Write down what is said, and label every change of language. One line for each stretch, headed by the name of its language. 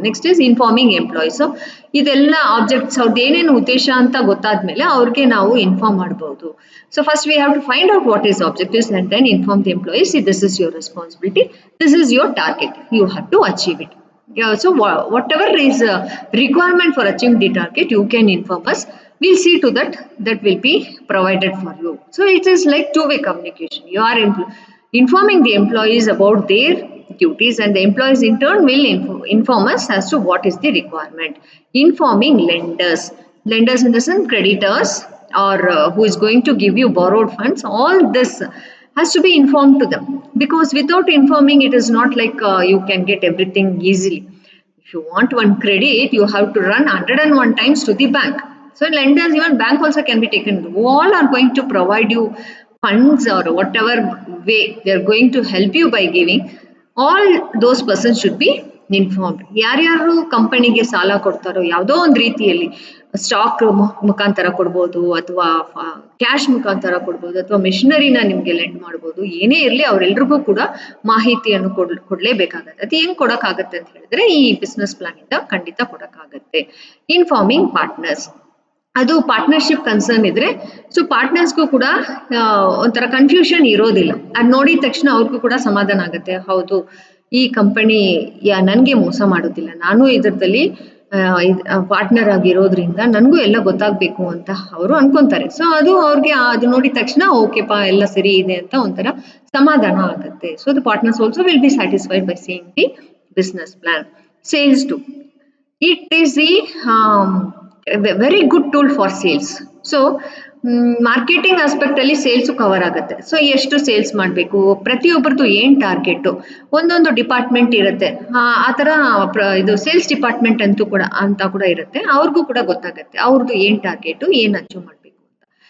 English: Next is informing employees.
Kannada: So ಇದೆಲ್ಲ objects ಅವ್ರದ್ದು ಏನೇನು ಉದ್ದೇಶ ಅಂತ ಗೊತ್ತಾದ್ಮೇಲೆ ಅವ್ರಿಗೆ ನಾವು ಇನ್ಫಾರ್ಮ್ ಮಾಡಬಹುದು.
English: So first we have to find out what is objectives and then inform the employees. This is your responsibility, this is your target, you have to achieve it. So whatever is requirement for achieving the target, you can inform us. We'll see to that will be provided for you. So it is like two-way communication. You are informing the employees about their duties and the employees in turn will inform us as to what is the requirement. Informing lenders in the sense creditors or who is going to give you borrowed funds, all this has to be informed to them, because without informing, it is not like you can get everything easily. If you want one credit, you have to run 101 times to the bank. So lenders, even bank also can be taken. All are going to provide you funds or whatever way they are going to help you by giving. All those persons should be informed.
Kannada: ಯಾರ್ಯಾರು ಕಂಪನಿಗೆ ಸಾಲ ಕೊಡ್ತಾರೋ ಯಾವುದೋ ಒಂದು ರೀತಿಯಲ್ಲಿ stock ಮುಖಾಂತರ ಕೊಡ್ಬೋದು, ಅಥವಾ ಕ್ಯಾಶ್ ಮುಖಾಂತರ ಕೊಡ್ಬೋದು, ಅಥವಾ ಮೆಷಿನರಿನ ನಿಮ್ಗೆ ಲೆಂಡ್ ಮಾಡ್ಬೋದು. ಏನೇ ಇರಲಿ ಅವರೆಲ್ರಿಗೂ ಕೂಡ ಮಾಹಿತಿಯನ್ನು ಕೊಡ್ಲೇಬೇಕಾಗತ್ತೆ. ಅದು ಹೆಂಗ್ ಕೊಡಕ್ಕಾಗತ್ತೆ ಅಂತ ಹೇಳಿದ್ರೆ ಈ ಬಿಸ್ನೆಸ್ ಪ್ಲಾನ್ ಇಂದ ಖಂಡಿತ ಕೊಡಕ್ಕಾಗತ್ತೆ.
English: informing partners,
Kannada: ಅದು ಪಾರ್ಟ್ನರ್ಶಿಪ್ ಕನ್ಸರ್ನ್ ಇದ್ರೆ ಸೊ ಪಾರ್ಟ್ನರ್ಸ್ಗೂ ಕೂಡ ಒಂಥರ ಕನ್ಫ್ಯೂಷನ್ ಇರೋದಿಲ್ಲ. ಅದು ನೋಡಿದ ತಕ್ಷಣ ಅವ್ರಿಗೂ ಕೂಡ ಸಮಾಧಾನ ಆಗುತ್ತೆ. ಹೌದು, ಈ ಕಂಪನಿ ನನಗೆ ಮೋಸ ಮಾಡೋದಿಲ್ಲ, ನಾನು ಇದರಲ್ಲಿ ಪಾರ್ಟ್ನರ್ ಆಗಿರೋದ್ರಿಂದ ನನಗೂ ಎಲ್ಲ ಗೊತ್ತಾಗಬೇಕು ಅಂತ ಅವರು ಅನ್ಕೊಂತಾರೆ. ಸೊ ಅದು ಅವ್ರಿಗೆ ಅದು ನೋಡಿದ ತಕ್ಷಣ ಓಕೆಪಾ ಎಲ್ಲ ಸರಿ ಇದೆ ಅಂತ ಒಂಥರ ಸಮಾಧಾನ ಆಗುತ್ತೆ.
English: So the partners also will be satisfied by seeing the business plan. Sales too, it is a very good tool for sales.
Kannada: So marketing aspect ಅಲ್ಲಿ ಸೇಲ್ಸ್ ಕವರ್ ಆಗುತ್ತೆ. ಸೊ ಎಷ್ಟು ಸೇಲ್ಸ್ ಮಾಡಬೇಕು, ಪ್ರತಿಯೊಬ್ಬರದು ಏನ್ ಟಾರ್ಗೆಟ್, ಒಂದೊಂದು ಡಿಪಾರ್ಟ್ಮೆಂಟ್ ಇರುತ್ತೆ. ಆ ತರ ಇದು ಸೇಲ್ಸ್ ಡಿಪಾರ್ಟ್ಮೆಂಟ್ ಅಂತ ಕೂಡ ಇರುತ್ತೆ. ಅವ್ರಿಗೂ ಕೂಡ ಗೊತ್ತಾಗುತ್ತೆ ಅವ್ರದ್ದು ಏನ್ ಟಾರ್ಗೆಟ್, ಏನ್ ಅಚೀವ್ ಮಾಡಬೇಕು ಅಂತ.